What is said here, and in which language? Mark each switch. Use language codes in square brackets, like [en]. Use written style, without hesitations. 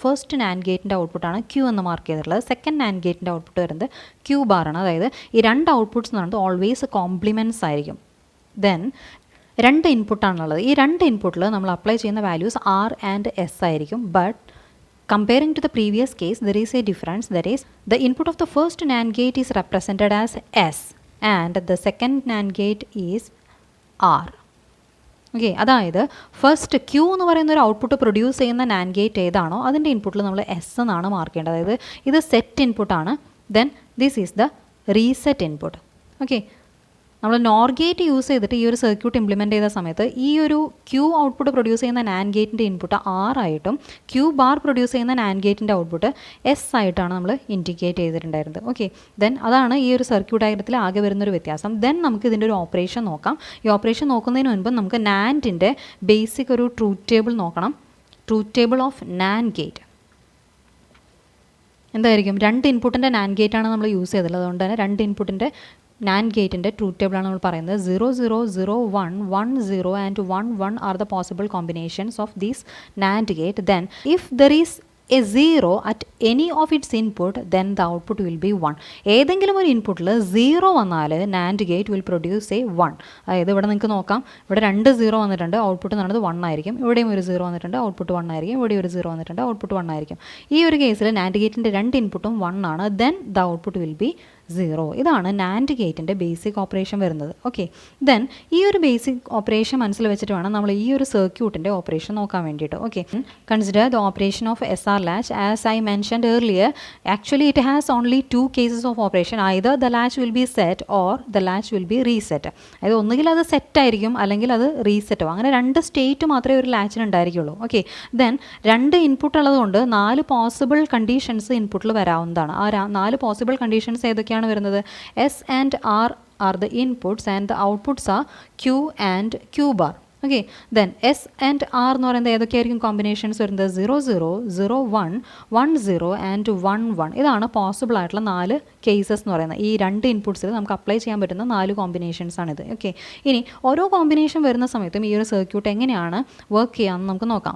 [ml] First NAND ഗേറ്റിൻ്റെ ഔട്ട്പുട്ടാണ് Q എന്ന് mark ചെയ്തിട്ടുള്ളത്. സെക്കൻഡ് NAND ഗേറ്റിൻ്റെ ഔട്ട്പുട്ട് വരുന്നത് Q ബാർ ആണ്. അതായത് ഈ 2 ഔട്ട്പുട്ട്സ് എന്ന് പറയുന്നത് ഓൾവേസ് കോംപ്ലിമെൻറ്റ്സ് ആയിരിക്കും. ദെൻ 2 ഇൻപുട്ടാണുള്ളത്. ഈ 2 ഇൻപുട്ടിൽ നമ്മൾ അപ്ലൈ ചെയ്യുന്ന വാല്യൂസ് R ആൻഡ് S ആയിരിക്കും. [en] But comparing to the previous case there is a difference. That is, the input of the first NAND gate is represented as S and the second NAND gate is R. [ml] Okay, അതായത് first queue എന്ന് പറയുന്ന ഒരു output produce ചെയ്യുന്ന NAND gate ഏതാണോ അതിൻ്റെ ഇൻപുട്ടിൽ നമ്മൾ S എന്നാണ് മാർക്ക് ചെയ്യേണ്ടത്. അതായത് ഇത് സെറ്റ് ഇൻപുട്ടാണ്, [en] Then this is the reset input. [ml] Okay, നമ്മൾ നോർ ഗേറ്റ് യൂസ് ചെയ്തിട്ട് ഈ ഒരു സർക്യൂട്ട് ഇംപ്ലിമെൻറ്റ് ചെയ്ത സമയത്ത് ഈ ഒരു ക്യൂ ഔട്ട്പുട്ട് പ്രൊഡ്യൂസ് ചെയ്യുന്ന നാൻഡ് ഗേറ്റിൻ്റെ ഇൻപുട്ട് ആർ ആയിട്ടും ക്യൂ ബാർ പ്രൊഡ്യൂസ് ചെയ്യുന്ന നാൻഡ് ഗേറ്റിൻ്റെ ഔട്ട്പുട്ട് എസ് ആയിട്ടാണ് നമ്മൾ ഇൻഡിക്കേറ്റ് ചെയ്തിട്ടുണ്ടായിരുന്നത്. ഓക്കെ, ദെൻ അതാണ് ഈ ഒരു സർക്യൂട്ട് ഡയഗ്രത്തിൽ ആകെ വരുന്നൊരു വ്യത്യാസം. ദെൻ നമുക്ക് ഇതിൻ്റെ ഒരു ഓപ്പറേഷൻ നോക്കാം. ഈ ഓപ്പറേഷൻ നോക്കുന്നതിന് മുൻപ് നമുക്ക് നാൻഡിൻ്റെ ബേസിക് ഒരു ട്രൂത്ത് ടേബിൾ നോക്കണം. [en] truth table of NAND gate [ml] എന്തായിരിക്കും? രണ്ട് ഇൻപുട്ടിൻ്റെ നാൻഡ് ഗേറ്റാണ് നമ്മൾ യൂസ് ചെയ്തത്, അതുകൊണ്ട് തന്നെ രണ്ട് ഇൻപുട്ടിൻ്റെ നാൻഡ് ഗേറ്റിൻ്റെ ട്രൂത്ത് ടേബിളാണ് നമ്മൾ പറയുന്നത്. [en] 0 0 0 1 1 0 and 1 1 are the possible combinations of this NAND gate. Then if there is a 0 at any of its input, then the output will be 1. [ml] ഏതെങ്കിലും ഒരു ഇൻപുട്ടിൽ 0 വന്നാൽ NAND gate [en] Will produce a 1. [ml] അതായത് ഇവിടെ നിങ്ങൾക്ക് നോക്കാം, ഇവിടെ 2 0 വന്നിട്ടുണ്ട്, ഔട്ട്പുട്ട് എന്ന് പറയുന്നത് 1 ആയിരിക്കും. ഇവിടെയും ഒരു 0 വന്നിട്ടുണ്ട്, ഔട്ട്പുട്ട് 1 ആയിരിക്കും. ഇവിടെ ഒരു 0 വന്നിട്ടുണ്ട്, ഔട്ട്പുട്ട് 1 ആയിരിക്കും. ഈ ഒരു കേസിൽ നാൻഡ് ഗേറ്റിൻ്റെ രണ്ട് ഇൻപുട്ടും 1 ആണ്, [en] Then the output will be 0. [ml] ഇതാണ് നാൻഡ് ഗേറ്റിൻ്റെ ബേസിക് ഓപ്പറേഷൻ വരുന്നത്. ഓക്കെ, ദെൻ ഈ ഒരു ബേസിക് ഓപ്പറേഷൻ മനസ്സിൽ വെച്ചിട്ട് വേണം നമ്മൾ ഈ ഒരു സർക്യൂട്ടിൻ്റെ ഓപ്പറേഷൻ നോക്കാൻ വേണ്ടിയിട്ട്. [en] Okay, consider the operation of SR latch. As I mentioned earlier, actually it has only two cases of operation. Either the latch will be set or the latch will be reset. [ml] അതായത് ഒന്നുകിൽ അത് set ആയിരിക്കും അല്ലെങ്കിൽ അത് റീസെറ്റോ, അങ്ങനെ രണ്ട് state മാത്രമേ ഒരു ലാച്ചിന് ഉണ്ടായിരിക്കുള്ളൂ. ഓക്കെ, ദെൻ രണ്ട് ഇൻപുട്ട് ഉള്ളതുകൊണ്ട് 4 പോസിബിൾ കണ്ടീഷൻസ് ഇൻപുട്ടിൽ വരാവുന്നതാണ്. ആ 4 പോസിബിൾ കണ്ടീഷൻസ് ഏതൊക്കെയാണ് വരുന്നത്? [en] S and R are the inputs and the outputs are Q and Q bar. [ml] Okay, then S and R എന്ന് പറയുന്നത് ഏതൊക്കെയായിരിക്കും കോമ്പിനേഷൻസ് വരുന്നത്? 0 0 0 1 1 0 ആൻഡ് 1 1. ഇതാണ് പോസിബിൾ ആയിട്ടുള്ള 4 കേസസ് എന്ന് പറയുന്നത്. ഈ രണ്ട് ഇൻപുട്സിൽ നമുക്ക് അപ്ലൈ ചെയ്യാൻ പറ്റുന്ന 4 കോമ്പിനേഷൻസ് ആണിത്. ഓക്കെ, ഇനി ഓരോ കോമ്പിനേഷൻ വരുന്ന സമയത്തും ഈ ഒരു സർക്യൂട്ട് എങ്ങനെയാണ് വർക്ക് ചെയ്യാമെന്ന് നമുക്ക് നോക്കാം.